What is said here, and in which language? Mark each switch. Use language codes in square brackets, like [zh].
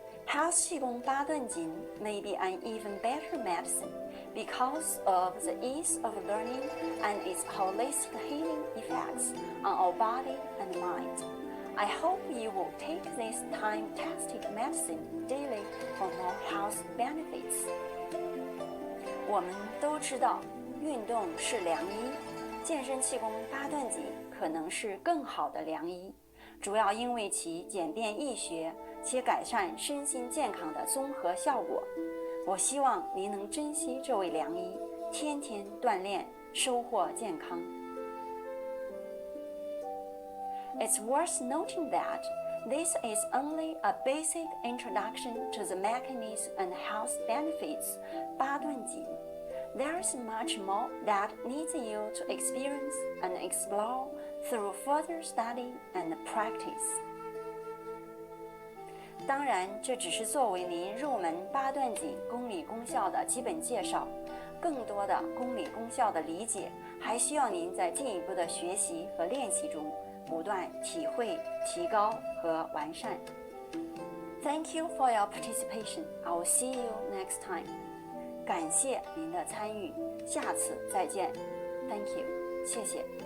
[en] Health Qigong Barcelona may be an even better medicine because of the ease of learning and its holistic healing effects on our body and mind. I hope you will take this time-tested medicine daily for more health benefits. [zh] 我们都知道，运动是良医，健身气功八段锦可能是更好的良医，主要因为其简便易学且改善身心健康的综合效果。我希望您能珍惜这位良医，天天锻炼，收获健康。 [en] It's worth noting that this is only a basic introduction to the mechanism and health benefits 八段锦。 There's much more that needs you to experience and explore through further study and practice. [zh] 当然，这只是作为您入门八段锦公理功效的基本介绍，更多的公理功效的理解，还需要您在进一步的学习和练习中不断体会、提高和完善。 [en] Thank you for your participation. I will see you next time. [zh] 感谢您的参与，下次再见。 [en] Thank you. [zh] 谢谢。